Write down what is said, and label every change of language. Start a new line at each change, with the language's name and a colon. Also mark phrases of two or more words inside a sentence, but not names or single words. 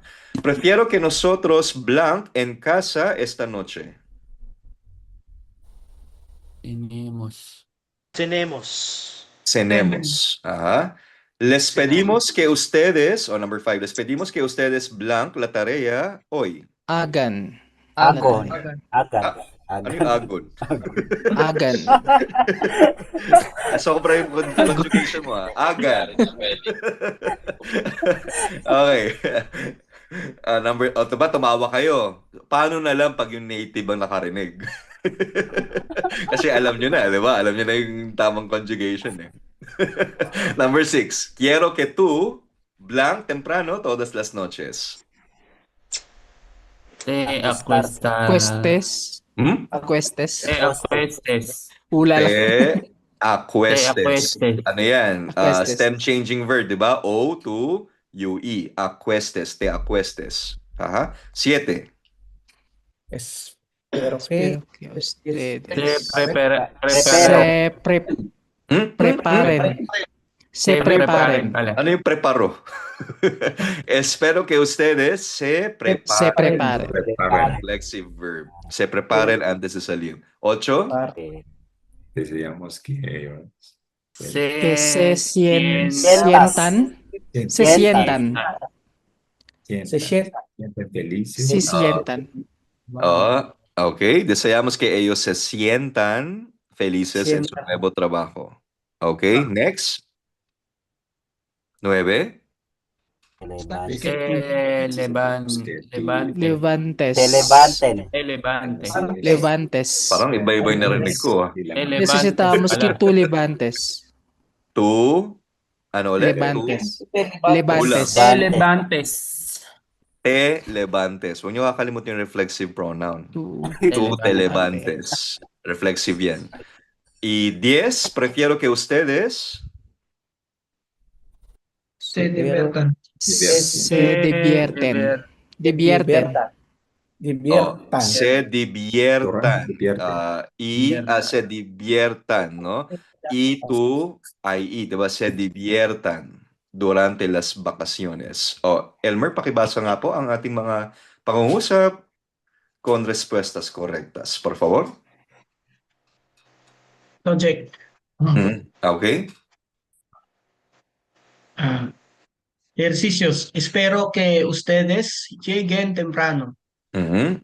Spanish: Prefiero que nosotros blank en casa esta noche. Tenemos. Cenemos. Ajá. Les pedimos que ustedes, o number 5, les pedimos que ustedes blank la tarea hoy. Agan. Agon. Agan.
Filipino: Ano yung agon?
Spanish: Agan.
Filipino: Sobra yung conjugation mo, ha?
Spanish: Agan. Okay.
Filipino: Diba, tumawa kayo. Paano na lang pag yung native ang nakarinig? Kasi alam nyo na, di ba? Alam nyo na yung tamang conjugation, eh.
English: Number 6.
Spanish: Quiero que tú, blank temprano, todas las noches. Te acuesta. Cuestes. Hmm? Acuestes. Te acuestes. Ulala. Te acuestes. Te acuestes.
Filipino: Ano yan?
Spanish: Acuestes.
English: Stem changing verb,
Filipino: di ba? O to UE.
Spanish: Acuestes. Te acuestes. Aha. 7. Espero Espero que que ustedes Te prepara. se Hmm? preparen. Se preparen.
Filipino: Pala. Ano yung preparo?
Spanish: Espero que ustedes se preparen. Se preparen.
English: Reflexive verb.
Spanish: Se preparen antes de salir. 8. Eh, Deseamos que ellos Que se Sientas. sientan. Se Sientan. sientan. se sienta. sienten felices. Se sientan. Okay. Deseamos que ellos se sientan felices en su Sientan. nuevo trabajo.
English: Okay. Next.
Spanish: 9. Elevantes. Que Levantes. Se levanten. Elevantes. Levantes.
Filipino: Parang iba-iba yung narinig ko.
Spanish: Necesitamos que tú levantes. Tu,
Filipino: ano ulit?
Spanish: Levantes. Levantes. Elevantes. Te levantes.
Filipino: Huwag niyo kakalimutan yung reflexive pronoun.
Spanish: Tú. Tu te levantes.
Filipino: Reflexive yan.
Spanish: Y 10, prefiero que ustedes Se diviertan. Se divierten. Divierten. Diviertan. se diviertan. Divierten. Se diviertan, no? Y tú, diba? Se diviertan durante las vacaciones.
Filipino: Elmer, pakibasa nga po ang ating mga pangungusap
Spanish: con respuestas correctas. Por favor.
English: Project. Okay.
Spanish: Ejercicios. Espero que ustedes lleguen temprano. Mhm.